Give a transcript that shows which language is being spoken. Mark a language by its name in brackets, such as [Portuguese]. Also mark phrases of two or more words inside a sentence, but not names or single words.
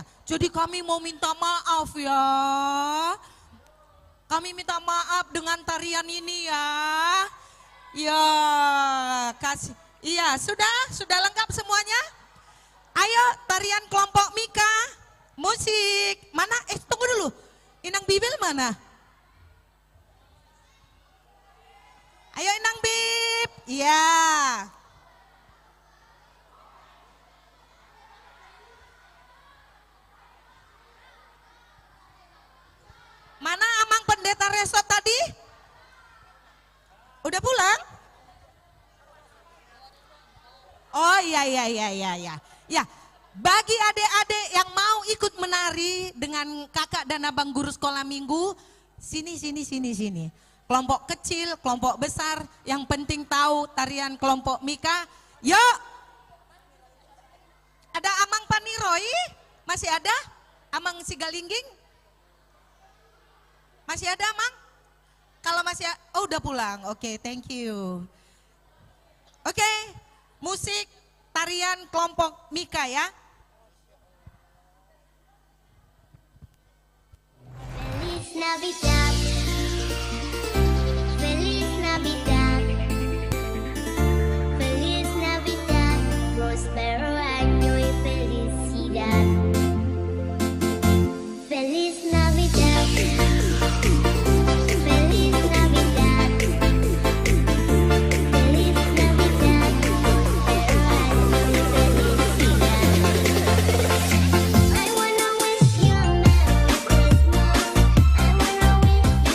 [Indonesian] Jadi kami mau minta maaf ya, kami minta maaf dengan tarian ini ya, ya kasih, iya sudah lengkap semuanya. Ayo tarian kelompok Mika, musik, mana? Tunggu dulu, Inang Bibel mana? Ayo Inang Bib, iya. Mana Amang Pendeta Resort tadi? Udah pulang? Oh iya. Ya, bagi adik-adik yang mau ikut menari dengan kakak dan abang guru sekolah minggu, sini. Kelompok kecil, kelompok besar, yang penting tahu tarian kelompok Mika. Yuk. Ada Amang Paniroi? Masih ada? Amang Sigalingging? Masih ada Amang? Kalau masih, oh udah pulang. Oke, [English] thank you. [Indonesian] Oke, musik tarian kelompok Mika ya. [Spanish] Feliz Navidad, Feliz Navidad, Feliz Navidad, prospero año y felicidad. Feliz Navidad, Feliz Navidad, Feliz Navidad, prospero año y felicidad. [English] I wanna wish you a Merry Christmas. I wanna wish